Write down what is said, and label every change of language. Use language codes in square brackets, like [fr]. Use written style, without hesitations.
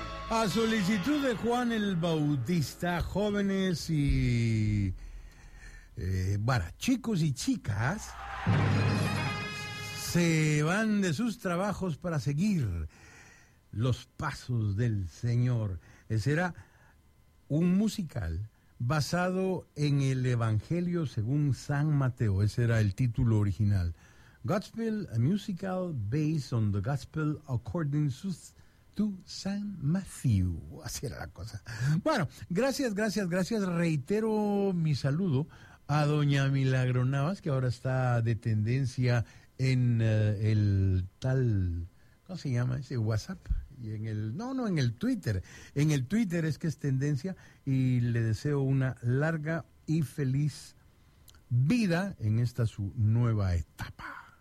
[es] A solicitud de Juan el Bautista, jóvenes y chicos y chicas se van de sus trabajos para seguir los pasos del Señor. Ese era un musical basado en el Evangelio según San Mateo. Ese era el título original. [en] Gospel, a musical based on the gospel according to San Mateo. [es] Así era la cosa. Bueno, gracias. Reitero mi saludo a doña Milagro Navas, que ahora está de tendencia en el tal, ¿cómo se llama ese? WhatsApp. Y en el, no, en el Twitter. En el Twitter es que es tendencia, y le deseo una larga y feliz vida en esta su nueva etapa.